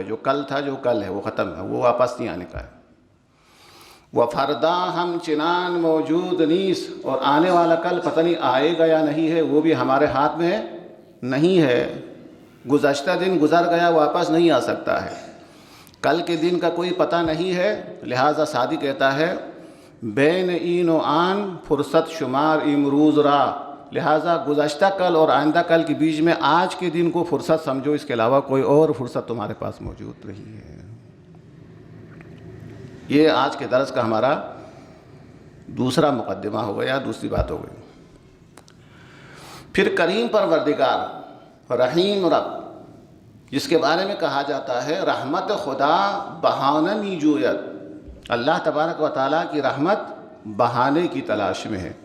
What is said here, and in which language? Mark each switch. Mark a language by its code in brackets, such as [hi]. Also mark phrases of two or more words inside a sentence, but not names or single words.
[ur] جو کل تھا، جو کل ہے وہ ختم ہے، وہ واپس نہیں آنے کا ہے۔ [fa] وَفَرْدَا ہم چنان موجود نیس، [ur] اور آنے والا کل پتہ نہیں آئے گا یا نہیں ہے، وہ بھی ہمارے ہاتھ میں نہیں ہے۔ گزشتہ دن گزر گیا، واپس نہیں آ سکتا ہے، کل کے دن کا کوئی پتہ نہیں ہے۔ لہٰذا سعدی کہتا ہے، [fa] بین این و آن فرصت شمار امروز را، [ur] لہٰذا گزشتہ کل اور آئندہ کل کے بیچ میں آج کے دن کو فرصت سمجھو، اس کے علاوہ کوئی اور فرصت تمہارے پاس موجود نہیں ہے۔ یہ آج کے درس کا ہمارا دوسرا مقدمہ ہو گیا، دوسری بات ہو گئی۔ پھر کریم پروردگار، رحیم رب، جس کے بارے میں کہا جاتا ہے [fa] رحمت خدا بہانہ می جوید، [ur] اللہ تبارک و تعالیٰ کی رحمت بہانے کی تلاش میں ہے۔